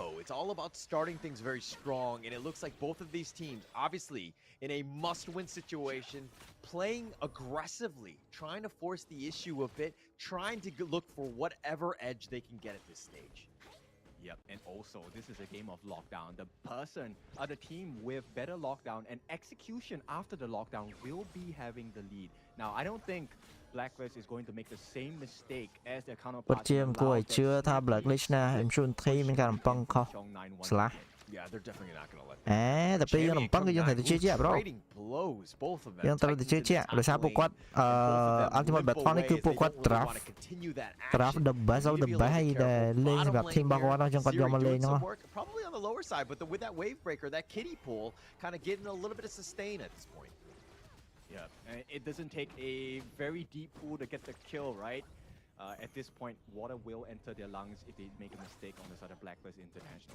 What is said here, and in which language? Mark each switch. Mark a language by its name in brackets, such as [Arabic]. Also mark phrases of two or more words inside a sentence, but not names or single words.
[English] It's all about starting things very strong, and it looks like both of these teams, obviously, in a must-win situation, playing aggressively, trying to force the issue a bit, trying to look for whatever edge they can get at this stage. Yep, and also this is a game of lockdown. The team with better lockdown and execution after the lockdown will be having the lead. Now, I don't think Blacklist is going to make the same mistake as their [Khmer] ពិត [English] counterpart. [Khmer] ជាគួរឲ្យជឿថា Blacklist ណា M Shunthi មានការរំពឹងខុស slash [English] Yeah, they're definitely not going to let [Khmer] តែពេលយើងរំពឹងគឺយើងត្រូវតែជឿជាក់ bro [English] trading blows, both of them. [Khmer] យើងត្រូវតែជឿជាក់ដោយសារពួកគាត់ Ultimate Battle នេះគឺពួកគាត់ [English] draft the best of the best [Khmer] ហើយដែលលេងសម្រាប់ team របស់គាត់អញ្ចឹងគាត់យកមកលេងហ្នឹង [English] Probably on the lower side, but with that wave breaker, that kiddie pool kind of getting a little bit of sustain at this point. Yeah, and it doesn't take a very deep pool to get the kill, right? At this point, water will enter their lungs if they make a mistake on the side of Blacklist International.